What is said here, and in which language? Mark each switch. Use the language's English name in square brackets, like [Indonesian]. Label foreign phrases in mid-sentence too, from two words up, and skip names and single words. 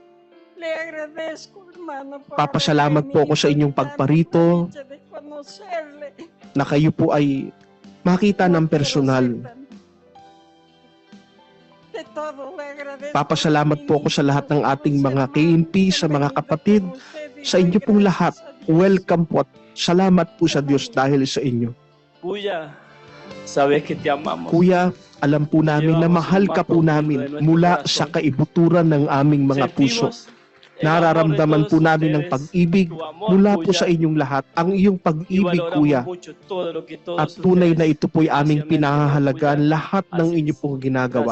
[Filipino] Papasalamat po ako sa inyong pagparito, na kayo po ay makita ng personal. Papasalamat po ako sa lahat ng ating mga KNP, sa mga kapatid, sa inyo pong lahat. Welcome po at salamat po sa Diyos dahil sa inyo. Kuya, [Spanish] sabes que te amamos. [Filipino] Kuya, alam po namin na mahal ka po namin mula sa kaibuturan ng aming mga puso. Nararamdaman po namin ng pag-ibig mula po sa inyong lahat. Ang iyong pag-ibig, Kuya. At tunay na ito po'y aming pinahahalagaan lahat ng inyo pong ginagawa.